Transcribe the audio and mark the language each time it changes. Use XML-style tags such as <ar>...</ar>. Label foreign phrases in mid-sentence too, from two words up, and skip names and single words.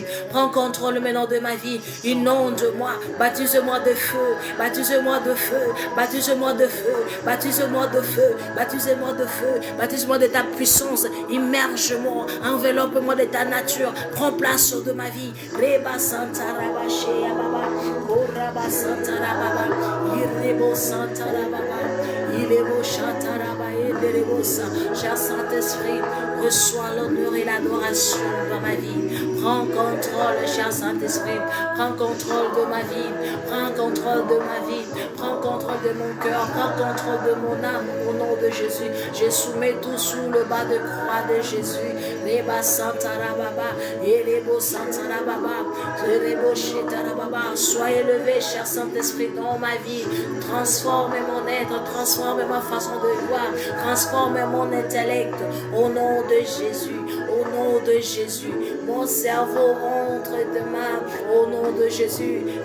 <fr>Prends contrôle maintenant de ma vie. Inonde-moi. Baptise-moi de feu. Baptise-moi de feu. Baptise-moi de feu. Baptise-moi de feu, baptise-moi de feu, baptise-moi de ta puissance, immerge-moi, enveloppe-moi de ta nature, prends place de ma vie. Reba Santara Bashea Baba, Koraba Santara Baba, Irebo Santara Baba, Irebo Chantara Baba, Cher Saint-Esprit, reçois l'honneur et l'adoration dans ma vie. Prends contrôle, cher Saint-Esprit, prends contrôle de ma vie, prends contrôle de ma vie, prends contrôle de mon cœur, prends contrôle de mon âme, au nom de Jésus. Je soumets tout sous le bas de croix de Jésus. Reba Santara Baba, Erebo Santara Baba, Erebo Shetara Baba. Sois élevé, cher Saint-Esprit, dans ma vie. Transforme mon être, transforme ma façon de voir, transforme mon intellect, au nom de Jésus, au nom de Jésus. Mon cerveau entre demain, au nom de Jésus.</fr>